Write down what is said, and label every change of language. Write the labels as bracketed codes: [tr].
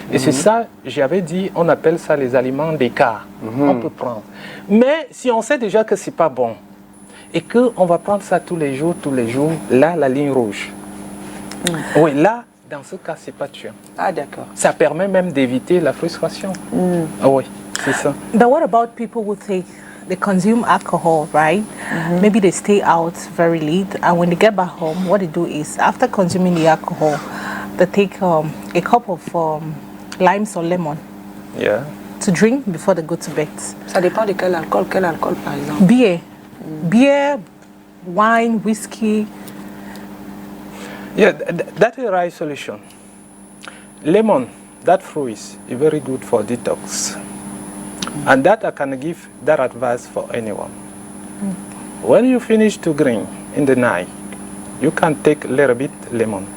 [fr] Et c'est ça, j'avais dit, on appelle ça les aliments d'écart. On peut prendre. Mais si on sait déjà que c'est pas bon, et qu'on va prendre ça tous les jours, là, la ligne rouge. Oui, là, dans ce cas, c'est pas tuant. Ah, d'accord. Ça permet même d'éviter la frustration. Ah oui, c'est ça. [en] But what about people who take they consume alcohol, right? Maybe they stay out very late, and when they get back home, what they do is after consuming the alcohol, they take a cup of limes or lemon Yeah. to drink before they go to bed. [fr] Ça dépend de quel alcool par exemple. [en] Beer, wine, whiskey. Yeah, that's a right solution. Lemon, that fruit is very good for detox. And that I can give that advice for anyone. When you finish to drink in the night, you can take a little bit lemon.